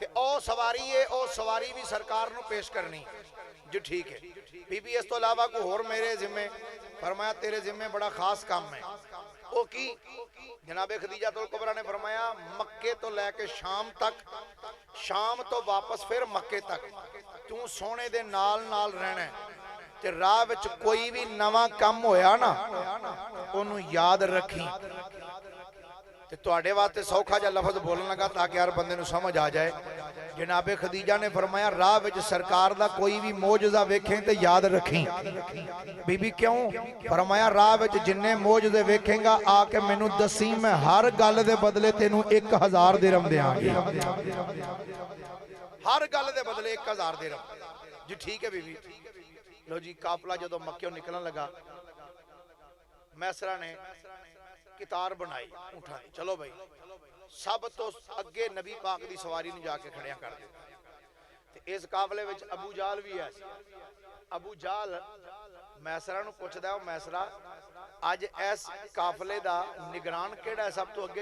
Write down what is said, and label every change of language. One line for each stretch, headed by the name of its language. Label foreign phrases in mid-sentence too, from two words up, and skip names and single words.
Punjabi: او سواری ہے او سواری بھی سرکار نو پیش کرنی جو ٹھیک ہے بی بی اس تو علاوہ کو اور میرے ذمہ فرمایا تیرے ذمہ بڑا خاص کام ہے او کی جناب خدیجہ الکبریٰ نے فرمایا مکے تو لے کے شام تک شام تو واپس پھر مکے تک تو سونے دے نال نال رہنا ہے تے راہ وچ کوئی بھی نواں کم ہویا نا انہوں یاد رکھی تے تواڈے واسطے سوکھا جا لفظ بولن لگا تاکہ ہر بندے نو سمجھ آ جائے جناب خدیجہ نے فرمایا راہ وچ سرکار دا کوئی بھی معجزہ ویکھیں تے یاد رکھیں بی بی کیوں فرمایا راہ وچ جننے معجزے ویکھیں گا آ کے مینوں دسی میں ہر گل دے بدلے تینوں 1000 درہم دیاں گی ہر گل دے بدلے 1000 درہم جی ٹھیک ہے بی بی لو جی قافلہ جدو مکیوں نکلن لگا میسرہ نے کتار بنائی اٹھائی چلو بھائی سب تو اگے نبی پاک دی سواری نے جا کے کھڑیاں کر دیا اس قافلے وچ ابو جال بھی ہے ابو جال میسرہ نو پوچھ دا ہے میسرہ آج ایس قافلے دا نگران کیڑا ہے سب تو اگے